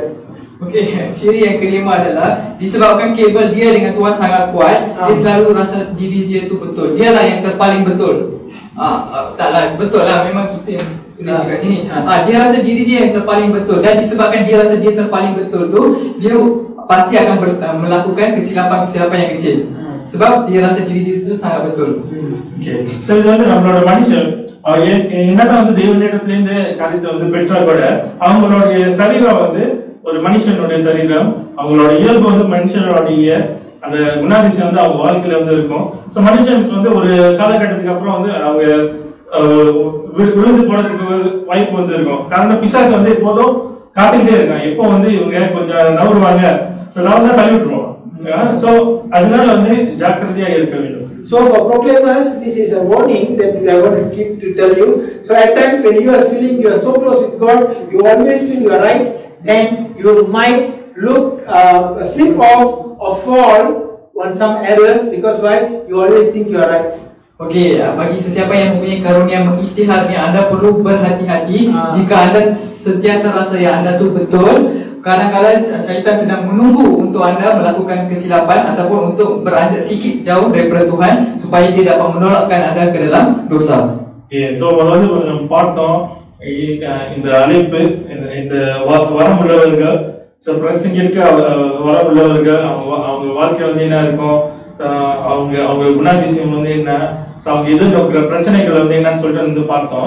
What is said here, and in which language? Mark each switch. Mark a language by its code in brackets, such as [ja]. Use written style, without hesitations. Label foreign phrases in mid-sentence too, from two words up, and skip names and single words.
[ms] Okey, ciri yang kelima adalah disebabkan kabel dia dengan Tuhan sangat kuat, dia selalu rasa diri dia tu betul. Dialah yang terpaling betul. Taklah betul lah, memang kita yang tulis kat sini. Dia rasa diri dia yang terpaling betul, dan disebabkan dia rasa dia terpaling betul tu, dia pasti akan melakukan kesilapan-kesilapan yang kecil. Sebab dia rasa diri dia tu sangat betul. Okay. [ta] So இது வந்து நம்மளோட மனுஷன் என்னதான் வந்து தேவனிடத்துல இருந்து காரியத்தை வந்து பெற்றா கூட அவங்களுடைய சரீரம் வந்து ஒரு மனுஷனுடைய சரீரம், அவங்களோட இயல்பு வந்து மனுஷனுடைய அந்த குணாதிசயம் வந்து அவங்க வாழ்க்கையில வந்து இருக்கும். ஸோ மனுஷனுக்கு வந்து ஒரு காலகட்டத்துக்கு அப்புறம் வந்து அவங்க விழுந்து போறதுக்கு வாய்ப்பு வந்து இருக்கும். காரணம் பிசாசு வந்து எப்போதும் காத்துக்கிட்டே இருக்கான், எப்போ வந்து இவங்க கொஞ்சம் நவருவாங்க, ஸோ நவர்ந்தா தள்ளி விட்டுருவாங்க. ஸோ அதனால வந்து ஜாக்கிரதையா இருக்க வேண்டும். [en] So for proclaimers, this is a warning that we are going to keep to tell you. So at times when you are feeling you are so close with God, you always feel you are right, then you might slip off or fall on some errors because why? You always think you are right. [ms] Okey, bagi sesiapa yang mempunyai karunia mengistihar ni, anda perlu berhati-hati. Jika anda sentiasa rasa yang anda tu betul, kadang-kadang syaitan sedang menunggu untuk anda melakukan kesilapan ataupun untuk beranjak sikit jauh daripada Tuhan supaya dia dapat menolakkan anda ke dalam dosa. [ta] So வந்து நம்ம பார்த்தோம் இந்த அழைப்பு, இந்த வரம் உள்ளவர்கள், பிரசங்கிற்கு வரம் உள்ளவர்கள், அவங்க வாழ்க்கை வந்து என்ன இருக்கும், அவங்க குணாதிசயம் வந்து என்ன, அவங்க எதிர்நோக்கிற பிரச்சனைகள் வந்து என்னன்னு சொல்லிட்டு வந்து பார்த்தோம்.